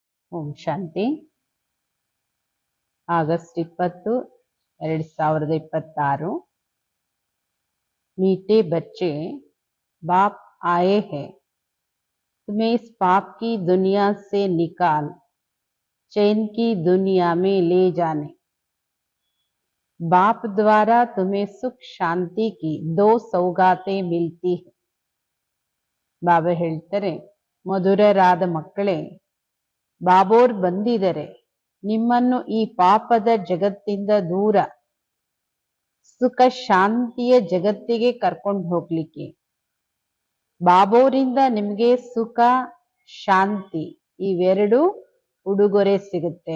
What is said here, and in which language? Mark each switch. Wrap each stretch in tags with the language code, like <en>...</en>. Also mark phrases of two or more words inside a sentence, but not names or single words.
<kn>ಓಂ ಶಾಂತಿ. ಆಗಸ್ಟ್ 20, 2026.</kn> <hi>मीठे बच्चे, बाप आए हैं, तुम्हें इस पाप की दुनिया से निकाल चैन की दुनिया में ले जाने। बाप द्वारा तुम्हें सुख शांति की 2 सौगातें मिलती है.</hi> <kn>ಬಾಬಾ ಹೇಳ್ತಾರೆ, ಮಧುರರಾದ ಮಕ್ಕಳೇ, ಬಾಬೋರ್ ಬಂದಿದ್ದಾರೆ ನಿಮ್ಮನ್ನು ಈ ಪಾಪದ ಜಗತ್ತಿಂದ ದೂರ ಸುಖ ಶಾಂತಿಯ ಜಗತ್ತಿಗೆ ಕರ್ಕೊಂಡು ಹೋಗ್ಲಿಕ್ಕೆ. ಬಾಬೋರಿಂದ ನಿಮ್ಗೆ ಸುಖ ಶಾಂತಿ ಇವೆರಡು ಉಡುಗೊರೆ ಸಿಗುತ್ತೆ.</kn>